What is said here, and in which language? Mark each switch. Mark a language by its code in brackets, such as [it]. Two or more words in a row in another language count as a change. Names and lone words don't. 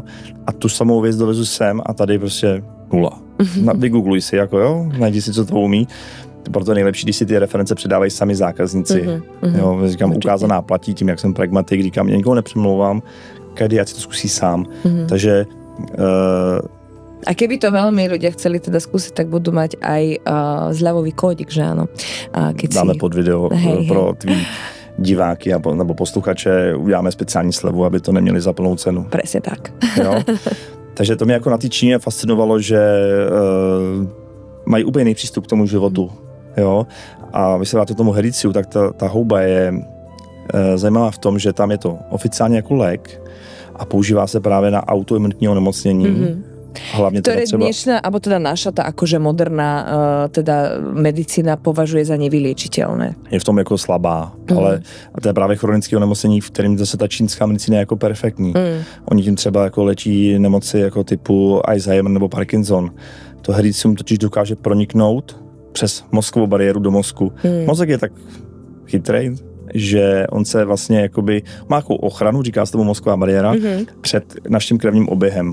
[cs] A tu samou věc dovezu sem a tady prostě nula. Vygoogluj si, jako jo, najdi si, co to umí. Proto je nejlepší, když si ty reference předávají sami zákazníci. Jo, říkám, ukázaná platí, tím, jak jsem pragmatik, říkám, nikoho nepřemlouvám, každý ať si to zkusí sám. Takže... [sk] A keby to veľmi ľudia chceli teda skúsiť, tak budú mať aj zľavový kódik, že áno? [cs] Dáme pod video pro tvý diváky nebo posluchače, uděláme speciální slevu, aby to neměli za plnou cenu. [sk] Presne tak. [cs] Jo? Takže to mě jako na té Číně fascinovalo, že mají úplně jiný přístup k tomu životu. Jo? A když se vrátíte tomu Hericiu, tak ta houba je zajímavá v tom, že tam je to oficiálně jako lék a používá se právě na autoimunitní onemocnění. [sk] Hlavne ktoré teda dnešná, alebo teda naša tá akože moderná teda medicína považuje za nevyliečiteľné. [cs] Je v tom jako slabá, ale to je právě chronické onemocnění, v kterém zase ta čínská medicína je jako perfektní. Oni tím třeba jako léčí nemoci jako typu Alzheimer nebo Parkinson. To Hericium totiž dokáže proniknout přes mozkovou bariéru do mozku. Mozek je tak chytrej, že on se vlastně jakoby má nějakou ochranu, říká se tomu mozková bariéra, před naším krevním oběhem.